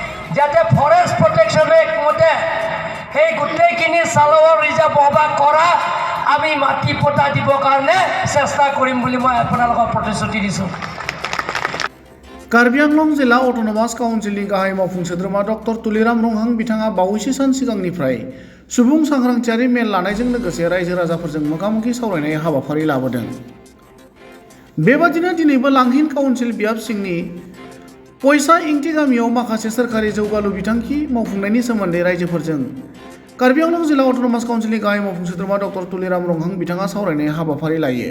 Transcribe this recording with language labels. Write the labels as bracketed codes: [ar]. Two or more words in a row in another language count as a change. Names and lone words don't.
[as] যাতে ফৰেষ্ট প্ৰটেকশ্যন এক্ট মতে সেই গোটেইখিনি চালৱাৰ ৰিজাৰ্ভ হবা কৰা আমি মাটি পটা দিবৰ কাৰণে চেষ্টা কৰিম বুলি মই আপোনালোকক প্ৰতিশ্ৰুতি দিছোঁ। [brx] कार्बि आंलं जिल्ला अट'नमास काउन्सिलनि गाहाय मावफुं सोद्रोमा डक्टर तुलिराम रंहां बिथाङा बावैसो सान सिगांनिफ्राय सुबुं सांग्रांथियारि मेल लानायजों लोगोसे रायजो राजाफोरजों मोगा-मोगि सावरायनाय हाबाफारि लाबोदों। बेबादिनो दिनैबो लांहिन काउन्सिल बियाब सिंनि पयसा इंटि गामियाव माखासे सोरखारि जौगालु बिथांखि मावफुंनायनि सोमोन्दै रायजोफोरजों कार्बि आंलं जिल्ला अट'नमास काउन्सिलनि गाहाय मावफुं सोद्रोमा डक्टर तुलिराम रंहां बिथाङा सावरायनाय हाबाफारि लायो।